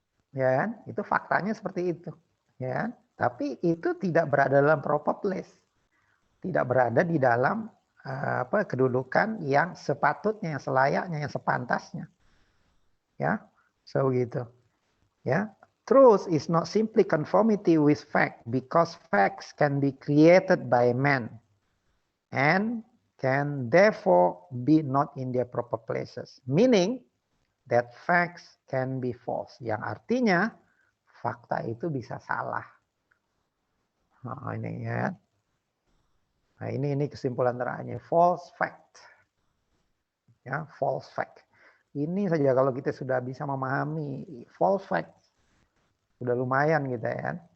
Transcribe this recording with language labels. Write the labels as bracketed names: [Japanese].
[Indonesian] Ya kan? Itu faktanya seperti itu. Ya kan? Tapi itu tidak berada dalam [English] proper place. [Indonesian] Tidak berada di dalam kedudukan yang sepatutnya, yang selayaknya, yang sepantasnya. Ya. So gitu. [English] Ya, truth is not simply conformity with fact, because facts can be created by man and can therefore be not in their proper places. Meaning that facts can be false. [Indonesian] Yang artinya fakta itu bisa salah. Nah, ini ya. Nah, ini kesimpulan terakhirnya, false fact. Ya, false fact. Ini saja kalau kita sudah bisa memahami false fact, sudah lumayan gitu ya.